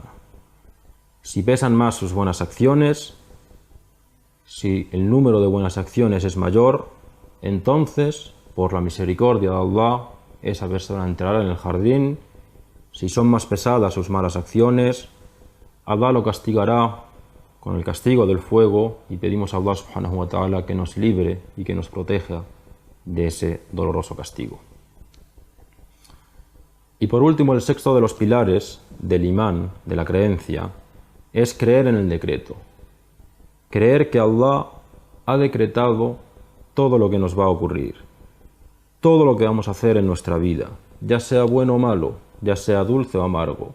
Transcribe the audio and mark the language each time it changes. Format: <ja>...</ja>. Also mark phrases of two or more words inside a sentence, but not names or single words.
<es>Si pesan más sus buenas acciones, si el número de buenas acciones es mayor, entonces, por la misericordia de Allah, esa persona entrará en el jardín. Si son más pesadas sus malas acciones, Allah lo castigará con el castigo del fuego y pedimos a Allah</es> <ar>سبحانه وتعالى</ar> <es>que nos libre y que nos proteja de ese doloroso castigo. Y por último, el sexto de los pilares del imán, de la creencia, es creer en el decreto. Creer que Allah ha decretado todo lo que nos va a ocurrir, todo lo que vamos a hacer en nuestra vida, ya sea bueno o malo, ya sea dulce o amargo.</es>